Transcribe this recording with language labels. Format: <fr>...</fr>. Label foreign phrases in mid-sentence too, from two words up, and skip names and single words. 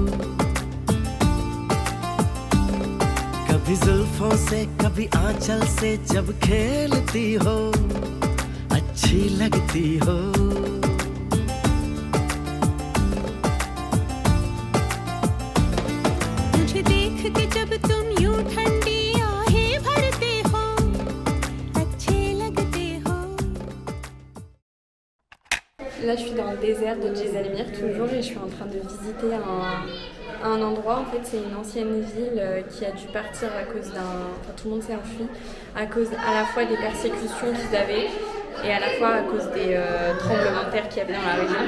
<hi>कभी जुल्फों से कभी आंचल से जब खेलती हो अच्छी लगती हो मुझे देख के जब तुम यूं ठंडी आहें भरते हो अच्छे लगते हो.</hi> <fr>Là, je suis dans le désert de Jaisalmir toujours et je suis en train de visiter un endroit. En fait, c'est une ancienne ville qui a dû partir à cause d'un... Enfin, tout le monde s'est enfui à cause à la fois des persécutions qu'ils avaient et à la fois à cause des tremblements de terre qu'il y avait dans la région.</fr>